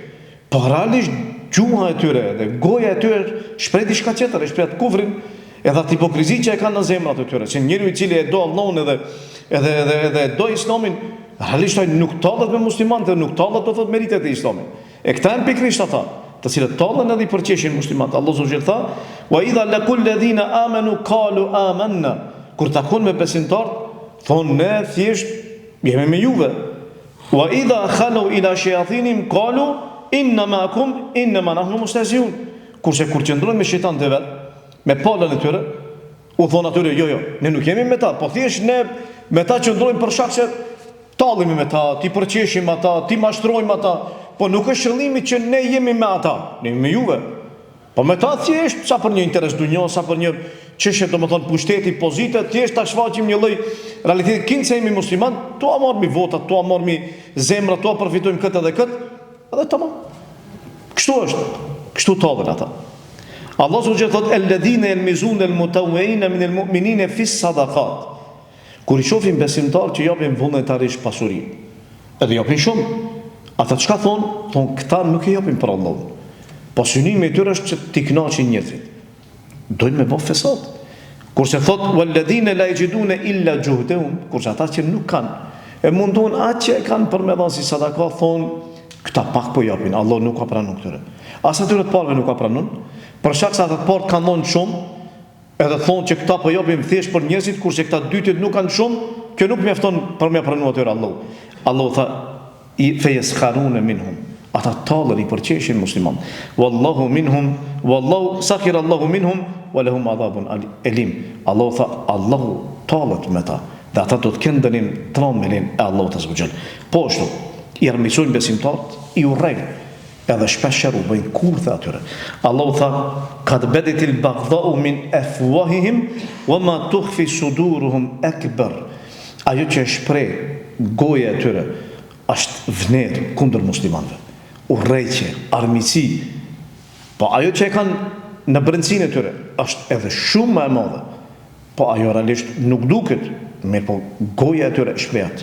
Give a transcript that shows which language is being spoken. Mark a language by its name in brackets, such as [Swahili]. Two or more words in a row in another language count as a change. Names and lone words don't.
[Albanian] Po realisht gjuha e tyre dhe goja e tyre shpreh diçka tjetër, shpreh kufrin, edhe atë hipokrizi që e kanë në zemrat e tyre. Se njeriu i cili e do Allahun edhe do Islamin, realisht ai nuk tallet me muslimanët, nuk tallet do thot meritet e Islamit. E këta janë pikërisht ata, të cilët tallen edhe i përqeshin muslimanët. Allahu [Arabic] سبحانه وتعالى [Albanian] tha: [Arabic] "وإذا لقوا الذين آمنوا قالوا آمنا." [Albanian] Kur takon me besimtarët, thonë ne thjesht jemi me juve. [Arabic] وإذا خلوا إلى شياطينهم قالوا إنا معكم إنما نحن مستهزئون. [Albanian] Kurse kur qëndrojnë me shejtanët e vet, me palën e tyre, u thonë atyre jo, ne nuk jemi me ta, po thjesht ne me ta qëndrojmë për shkak se tallemi me ta, ti përqeshim ata, ti mashtrojmë ata, po nuk është qëllimi që ne jemi me ata, ne jemi me juve. Po me ta thjesht sa për një interes dunjos, sa për një çështje domethënë pushteti, pozite, thjesht ta shfaqim një lloj realiteti kinë se jemi musliman, tu marrmi votat, tu marrmi zemra, tu përfitojmë këtë edhe këtë, edhe tamam. Kështu është, kështu tallen ata. [Arabic] الله سبحانه وتعالى thotë الذين يلمزون المطوعين من المؤمنين في الصدقات. [Albanian] Kur i shohin besimtar që japin vullnetarisht pasuri, edhe japin shumë, ata çka thonë? Thonë këta nuk e japin për Allahun. Po synimi i tyre është që t'i kënaqin njerëzit. Dojnë me bë fesat. Kurse thotë [Arabic] والذين لا يجدون إلا جهدهم, [Albanian] kurse ata që nuk kanë e mundon atë që e kanë për me dhënë si sadaka, thonë këta pak po japin, Allah nuk ka pranuar këtyre. As atyre të parëve nuk ka pranuar, për shkak se ata të parë kanë dhënë shumë, edhe thonë që këta po japin thjesht për njerëzit, kurse këta dytit nuk kanë shumë, kjo nuk mjafton për me pranuar atyre Allah. [Arabic] Allah tha فيسخرون منهم. [Albanian] Ata tallen i përqeshin musliman. [Arabic] والله منهم والله سخر الله منهم ولهم عذاب أليم. [Albanian] Allah tha Allahu tallet me ta. Dhe ata do të kenë dënim trembelin e Allahut [Arabic] عز وجل. [Albanian] Po ashtu, i armiqsojnë besimtarët, i urrejnë, edhe shpeshherë u bëjnë kurthe atyre. [Arabic] Allahu tha قد بدت البغضاء من أفواههم وما تخفي صدورهم أكبر. [Albanian] Ajo që shpreh goja e tyre është vëner kundër muslimanëve. Urrejtje, armiqsi. Po ajo që e kanë në brendësinë e tyre është edhe shumë më e madhe. Po ajo realisht nuk duket, mirë po goja e tyre shprehet.